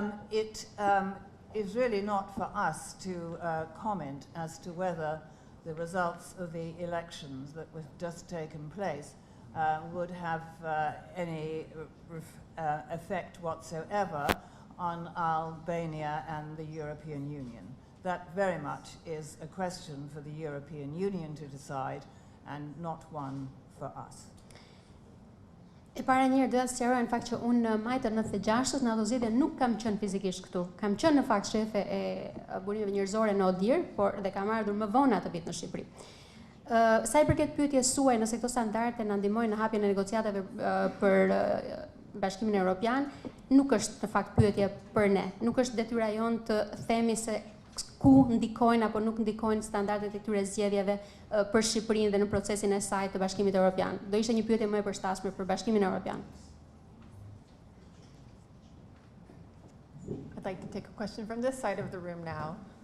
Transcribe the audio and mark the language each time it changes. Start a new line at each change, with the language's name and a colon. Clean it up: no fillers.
English: It is really not for us to comment as to whether the results of the elections that were just taken place would have any effect whatsoever on Albania and the European Union. That very much is a question for the European Union to decide and not one for us.
Albanian: E para njerë do të sqaroj në fakt që unë në maj të 96-s në ato zgjedhje nuk kam qenë fizikisht këtu. Kam qenë në fakt shefe e burimeve njerëzore në ODIHR, por dhe kam ardhur më vonë atë vit në Shqipëri. Sa i përket pyetjes suaj nëse këto standarde na ndihmojnë në hapjen e negociatave për Bashkimin Evropian, nuk është në fakt pyetje për ne. Nuk është detyra jonë të themi se ku ndikojnë apo nuk ndikojnë standardet e këtyre zgjedhjeve për Shqipërinë dhe në procesin e saj të Bashkimit Evropian. Do ishte një pyetje më e përshtatshme për Bashkimin Evropian.
English: I'd like to take a question from this side of the room now.